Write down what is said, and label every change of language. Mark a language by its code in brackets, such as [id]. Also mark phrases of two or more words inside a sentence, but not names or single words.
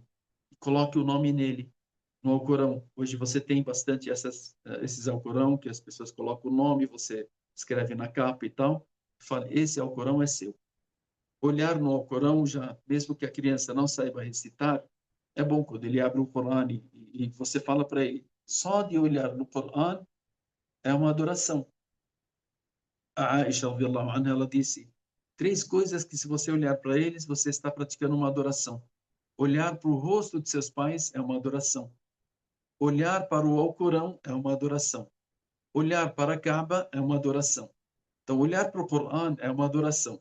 [pt] Coloque o nome nele, no Alcorão. Hoje você tem bastante esses Alcorão que as pessoas colocam o nome, você escreve na capa e tal. Fale, esse Alcorão é seu. Olhar no Alcorão já, mesmo que a criança não saiba recitar, é bom quando ele abre o Corão e você fala para ele, só de olhar no Corão é uma adoração. A Aisha, [ar] رضي الله عنها, [pt] ela disse, 3 coisas que se você olhar para eles, você está praticando uma adoração. Olhar para o rosto de seus pais é uma adoração. Olhar para o Alcorão é uma adoração. Olhar para a Kaaba é uma adoração. Então, olhar para o Coran é uma adoração.